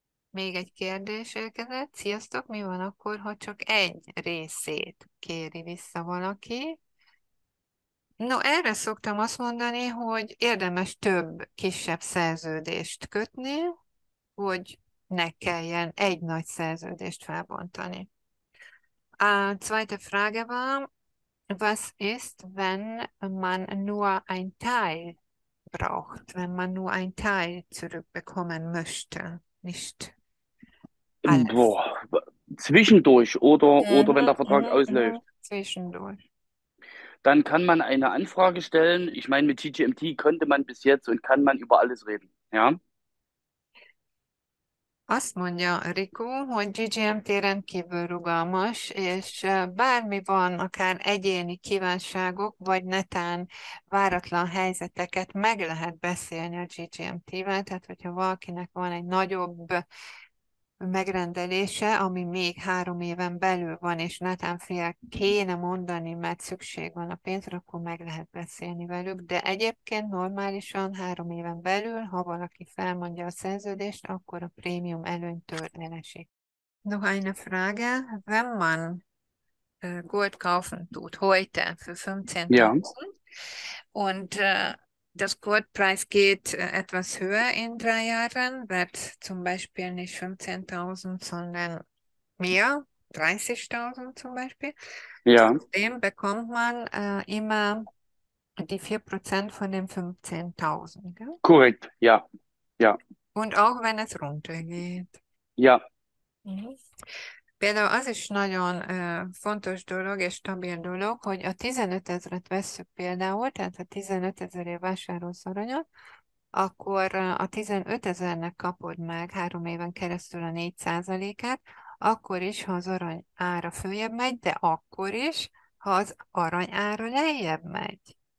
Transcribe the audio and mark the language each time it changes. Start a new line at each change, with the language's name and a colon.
Hungarian: Még egy kérdés érkezett. Sziasztok, mi van akkor, ha csak egy részét kéri vissza valaki? No, erre szoktam azt mondani, hogy érdemes több kisebb szerződést kötni, hogy ne kelljen egy nagy szerződést felbontani.
German: A zweite Frage war, was ist, wenn man nur ein Teil braucht, wenn man nur ein Teil zurückbekommen möchte, nicht alles. Boah, zwischendurch oder wenn der Vertrag mhm, ausläuft. mhm. Zwischendurch. Dann kann man eine Anfrage stellen. Ich meine, mit GGMT konnte man bis jetzt und kann man über alles reden. Ja,
Hungarian: Azt mondja Riku, hogy GGMT rendkívül rugalmas, és bármi van, akár egyéni kívánságok, vagy netán váratlan helyzeteket meg lehet beszélni a GGMT-vel, tehát hogyha valakinek van egy nagyobb megrendelése, ami még 3 éven belül van, és netán fél kéne mondani, mert szükség van a pénzre, akkor meg lehet beszélni velük, de egyébként normálisan 3 éven belül, ha valaki felmondja a szerződést, akkor a prémium előnytől elesik.
German: Noch eine Frage. Wenn man Gold kaufen tut, heute für ja, 15.000 und das Goldpreis geht etwas höher in 3 Jahren, wird zum Beispiel nicht 15.000, sondern mehr, 30.000 zum Beispiel. ja, Trotzdem bekommt man immer die 4% von den 15.000. Gell? korrekt. Ja, ja, Und auch wenn es runtergeht. ja, Mhm.
Hungarian: Például az is nagyon fontos dolog és stabil dolog, hogy a 15 000-et vesszük például, tehát ha 15 000-ért vásárolsz aranyat, akkor a 15 000-nek kapod meg 3 éven keresztül a 4%-át, akkor is, ha az arany ára följebb megy, de akkor is, ha az arany ára lejjebb megy.